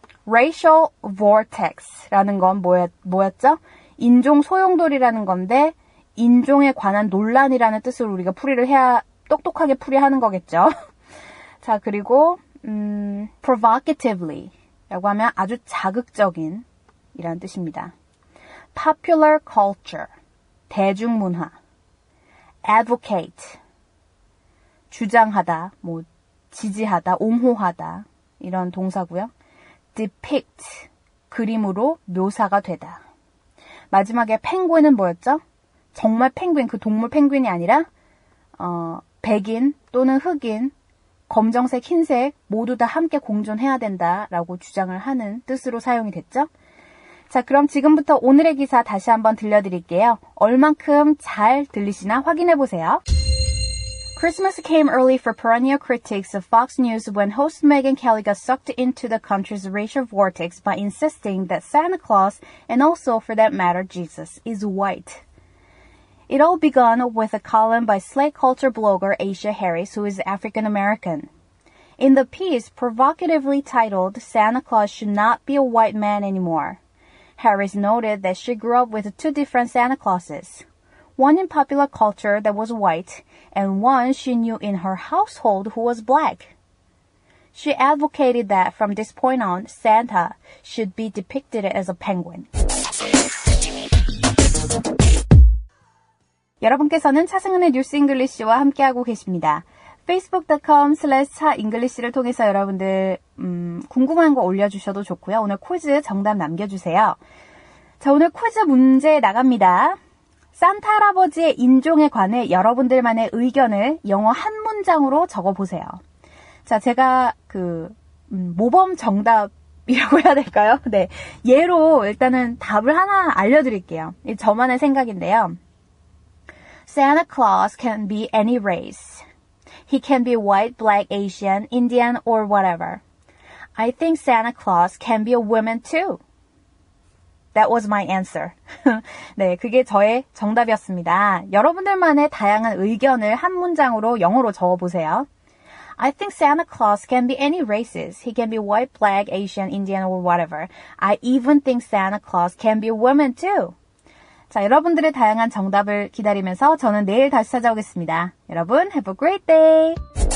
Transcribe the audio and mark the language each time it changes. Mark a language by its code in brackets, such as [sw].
[en] Racial vortex [ko] 라는 건 뭐였죠? 인종 소용돌이라는 건데 인종에 관한 논란이라는 뜻으로 우리가 똑똑하게 풀이하는 거겠죠. 자, 그리고 provocatively 라고 하면 아주 자극적인 이라는 뜻입니다. [en] Popular culture, [ko] 대중문화. Advocate, 주장하다, 지지하다, 옹호하다 이런 동사고요. Depict, 그림으로 묘사가 되다. 마지막에 펭귄은 뭐였죠? 정말 펭귄, 그 동물 펭귄이 아니라 백인 또는 흑인, 검정색, 흰색 모두 다 함께 공존해야 된다라고 주장을 하는 뜻으로 사용이 됐죠. 자, 그럼 지금부터 오늘의 기사 다시 한번 들려드릴게요. 얼만큼 잘 들리시나 확인해보세요. [en] Christmas came early for perennial critics of Fox News when host Megyn Kelly got sucked into the country's racial vortex by insisting that Santa Claus, and also for that matter Jesus, is white. It all began with a column by Slate culture blogger Asia Harris, who is African American. In the piece, provocatively titled, Santa Claus should not be a white man anymore, Harris noted that she grew up with two different Santa Clauses, one in popular culture that was white, and one she knew in her household who was black. She advocated that from this point on, Santa should be depicted as a penguin. [ko] 여러분께서는 차승은의 뉴스 잉글리시와 함께하고 계십니다. facebook.com/차잉글리시를 통해서 여러분들 궁금한 거 올려주셔도 좋고요. 오늘 퀴즈 정답 남겨주세요. 자, 오늘 퀴즈 문제 나갑니다. 산타 할아버지의 인종에 관해 여러분들만의 의견을 영어 한 문장으로 적어보세요. 자, 제가 모범 정답이라고 해야 될까요? 네, 예로 일단은 답을 하나 알려드릴게요. 저만의 생각인데요. [en] Santa Claus can be any race. He can be white, black, Asian, Indian, or whatever. I think Santa Claus can be a woman too. That was my answer. [ko] 네, 그게 저의 정답이었습니다. 여러분들만의 다양한 의견을 한 문장으로 영어로 적어보세요. [en] I think Santa Claus can be any races. He can be white, black, Asian, Indian, or whatever. I even think Santa Claus can be a woman too. [ko] 자, 여러분들의 다양한 정답을 기다리면서 저는 내일 다시 찾아오겠습니다. 여러분, [en] have a great day!